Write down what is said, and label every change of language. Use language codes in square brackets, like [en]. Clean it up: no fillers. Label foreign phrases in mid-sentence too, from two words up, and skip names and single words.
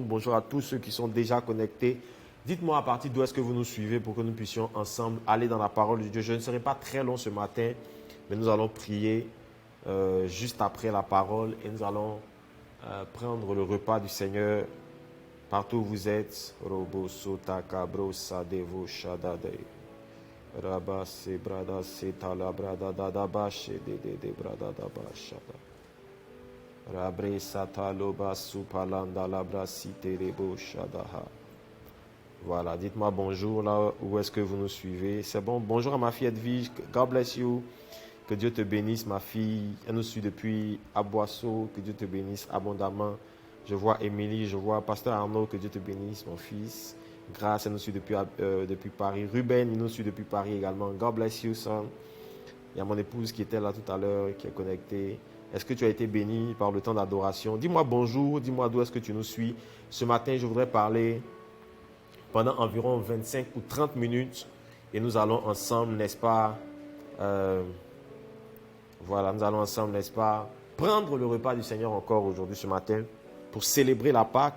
[fr] Bonjour à tous ceux qui sont déjà connectés. Dites-moi à partir d'où est-ce que vous nous suivez pour que nous puissions ensemble aller dans la parole de Dieu. Je ne serai pas très long ce matin, mais nous allons prier juste après la parole et nous allons prendre le repas du Seigneur partout où vous êtes. Robo sotaka brosa devo shadade. Rabba se brada se tala brada dada bashe de brada da bashada. Rabre satalo basu palanda labra site rebo shadaha. Voilà, dites-moi bonjour là où est-ce que vous nous suivez. C'est bon. Bonjour à ma fille Edwige. [en] God bless you. [fr] Que Dieu te bénisse, ma fille. Elle nous suit depuis Aboisseau. Que Dieu te bénisse abondamment. Je vois Émilie, je vois Pasteur Arnaud. Que Dieu te bénisse, mon fils. Grâce, elle nous suit depuis Paris. Ruben, il nous suit depuis Paris également. [en] God bless you, son. [fr] Il y a mon épouse qui était là tout à l'heure, qui est connectée. Est-ce que tu as été béni par le temps d'adoration? Dis-moi bonjour. Dis-moi d'où est-ce que tu nous suis. Ce matin, je voudrais parler pendant environ 25 ou 30 minutes et nous allons ensemble, n'est-ce pas, voilà, nous allons ensemble, n'est-ce pas, prendre le repas du Seigneur encore aujourd'hui, ce matin, pour célébrer la Pâque.